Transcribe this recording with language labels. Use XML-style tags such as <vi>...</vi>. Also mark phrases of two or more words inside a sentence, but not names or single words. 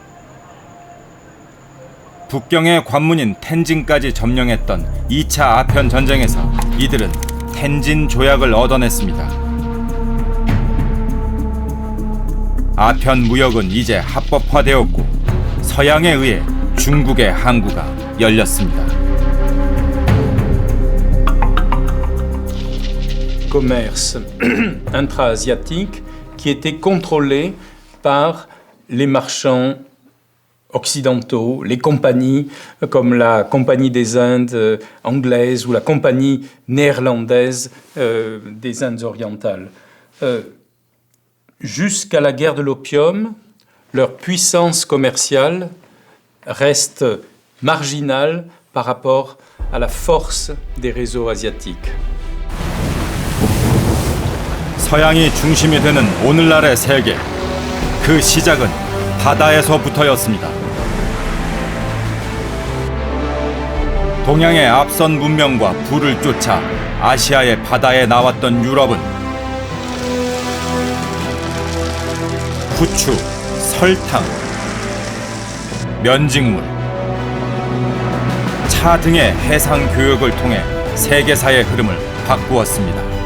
<ko>북경의 관문인 텐진까지 점령했던 2차 아편 전쟁에서 이들은 텐진 조약을 얻어냈습니다. 아편 무역은 이제 합법화되었고 서양에 의해 중국의 항구가 열렸습니다.</ko> <fr>Commerce intra-asiatique qui était contrôlé par les marchands occidentaux, les compagnies comme la Compagnie des Indes anglaise ou la Compagnie néerlandaise des Indes orientales. Jusqu'à la guerre de l'opium, leur puissance commerciale reste marginale par rapport à la force des réseaux asiatiques.</fr> <ko>서양이 중심이 되는 오늘날의 세계. 그 시작은 바다에서부터였습니다. 동양의 앞선 문명과 불을 쫓아 아시아의 바다에 나왔던 유럽은 부추, 설탕, 면직물, 차 등의 해상 교역을 통해 세계사의 흐름을 바꾸었습니다.</ko>